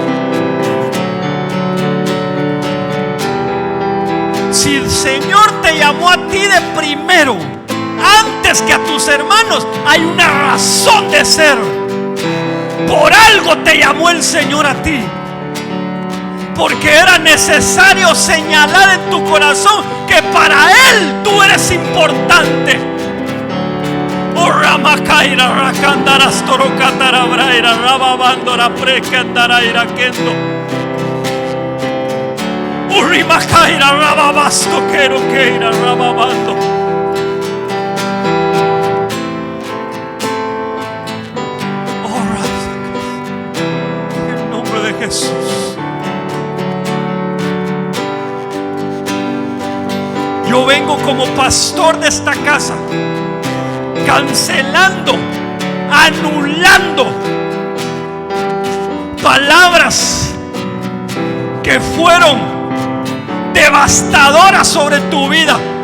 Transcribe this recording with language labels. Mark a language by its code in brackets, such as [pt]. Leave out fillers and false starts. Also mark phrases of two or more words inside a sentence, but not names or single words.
[es] Si el Señor te llamó a ti de primero, antes que a tus hermanos, hay una razón de ser. Por algo te llamó el Señor a ti. Porque era necesario señalar en tu corazón que para Él tú eres importante. Oh, Ramakaira, Rakandaras, Torokatara, Braira, Rababandora, Prekandara, Irakendo. Urimakaira, Rababasto, Kerokeira, Rababando. Oh, en el nombre de Jesús. Yo vengo como pastor de esta casa, cancelando, anulando palabras que fueron devastadoras sobre tu vida.